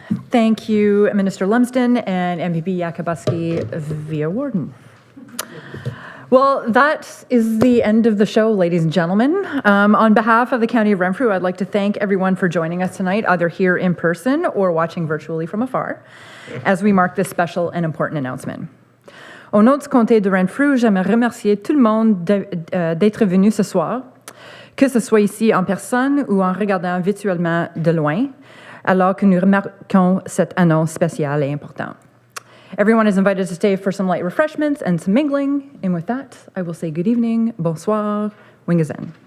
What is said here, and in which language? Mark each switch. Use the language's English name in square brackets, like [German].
[English] Thank you, Minister Lumsden and MPP Yakubuski via Warden. Well, that is the end of the show, ladies and gentlemen. On behalf of the County of Renfrew, I'd like to thank everyone for joining us tonight, either here in person or watching virtually from afar, as we mark this special and important announcement. [French] Au nom du comté de Renfrew, j'aimerais remercier tout le monde d'être venu ce soir, que ce soit ici en personne ou en regardant virtuellement de loin, alors que nous remarquons cette annonce spéciale et importante. [English] Everyone is invited to stay for some light refreshments and some mingling. And with that, I will say good evening, bonsoir, wingazen.